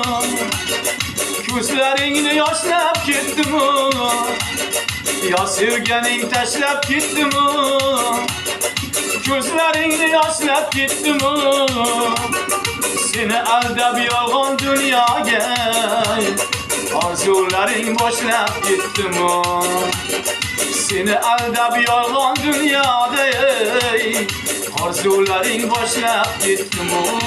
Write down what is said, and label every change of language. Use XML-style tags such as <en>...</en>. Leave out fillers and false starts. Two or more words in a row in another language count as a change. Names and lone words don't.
<tk>Gözlerini yaşlap gitti mi? Ya sevgenin taşlap gitti mi? Gözlerini yaşlap gitti mi?</tk> <uz>Seni aldab yolg'on dunyoga, orzularing boshlab ketdimi? Seni aldab yolg'on dunyoda, orzularing boshlab ketdimi?</uz>